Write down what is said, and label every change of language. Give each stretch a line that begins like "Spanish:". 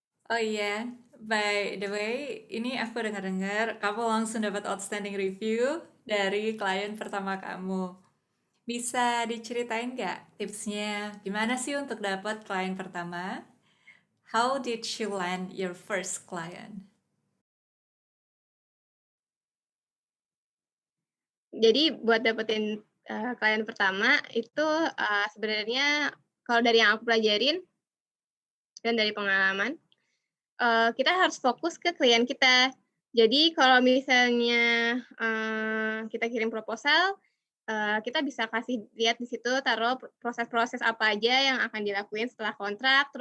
Indonesian: Oh iya,
English: by the way,
Indonesian: ini aku dengar-dengar kamu langsung dapat outstanding review dari klien pertama kamu. Bisa diceritain nggak tipsnya? Gimana sih untuk dapat klien pertama?
English: How did you land your first client?
Indonesian: Jadi buat dapetin klien pertama itu sebenarnya kalau dari yang aku pelajarin dan dari pengalaman, kita harus fokus ke klien kita. Jadi kalau misalnya kita kirim proposal, kita bisa kasih lihat di situ, taruh proses-proses apa aja yang akan dilakuin setelah kontrak.